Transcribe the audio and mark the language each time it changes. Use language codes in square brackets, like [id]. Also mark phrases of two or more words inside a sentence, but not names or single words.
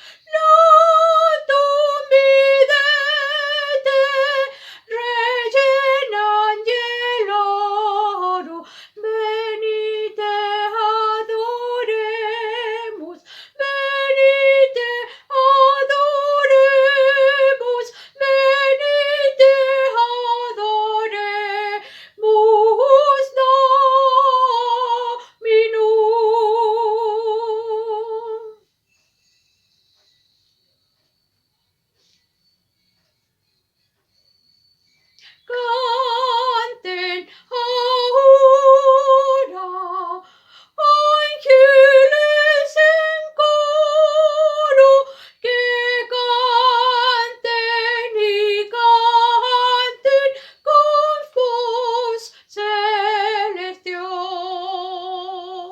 [la] Natum videte, Regem angelorum, venite adoremus, venite adoremus, venite adoremus Dominum. [es] Canten ahora ángeles en coro, que canten y canten con voz celestial.